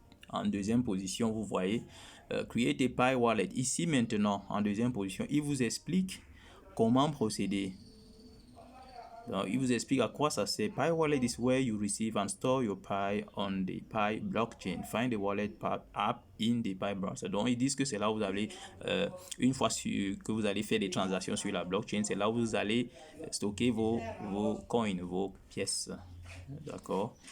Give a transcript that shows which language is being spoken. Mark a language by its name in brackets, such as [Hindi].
[French] En deuxième position, vous voyez [English] Create a Pi Wallet. [French] Ici maintenant, en deuxième position, il vous explique comment procéder. Donc, il vous explique à quoi ça sert. [English] Pi Wallet is where you receive and store your Pi on the Pi blockchain. Find the wallet app in the Pi browser. [French] Donc, ils disent que c'est là où vous allez, une fois que vous allez faire des transactions sur la blockchain, c'est là où vous allez stocker vos coins, vos pièces. D'accord.